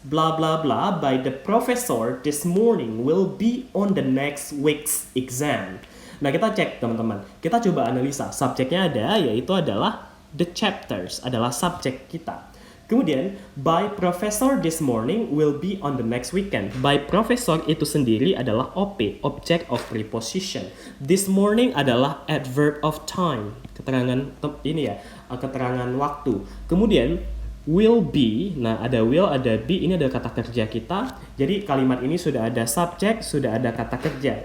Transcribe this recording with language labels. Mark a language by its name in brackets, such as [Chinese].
[English] blah blah blah by the professor this morning will be on the next week's exam. [Indonesian] Nah, kita cek teman-teman. Kita coba analisa. Subjeknya ada, yaitu adalah the chapters, adalah subjek kita. Kemudian, [English] by professor this morning will be on the next weekend. [Indonesian] By professor itu sendiri adalah OP, object of preposition. This morning adalah adverb of time, keterangan ini ya, keterangan waktu. Kemudian, will be, nah ada will, ada be, ini ada kata kerja kita. Jadi kalimat ini sudah ada subjek, sudah ada kata kerja.